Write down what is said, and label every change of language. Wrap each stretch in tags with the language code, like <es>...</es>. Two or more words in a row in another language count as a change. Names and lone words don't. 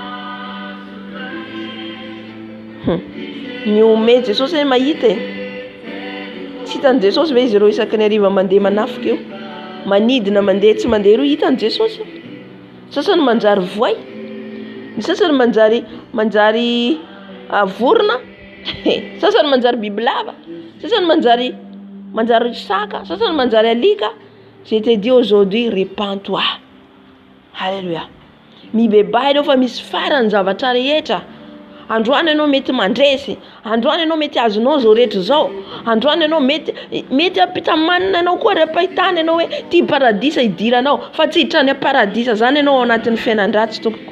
<mg>Ny ome Jesosy hoe mahita e, tsy hitan'i Jesosy ve izy ireo isaky ny hariva mandeha manafika io, manidina mandeha tsy mandeha ireo, hitan'i Jesosy? Sasany manjary voay, ny sasany manjary vorona, sasany manjary bibilava, sasany manjary saka, sasany manjary alika.</mg> <fr>Je te dis aujourd'hui, répands-toi. Alléluia.</fr> <mg>Mibebay ireo fa misy farany zavatra rehetra. Androany ianao mety mandresy, androany ianao mety azonao zao rehetra zao, androany ianao mety ampitamanina ianao koa repahitany ianao hoe ty paradisa idiranao, fa tsy hiditra any paradisa zany ianao ao anatin'ny fiainan-dratsy tompoko.</mg>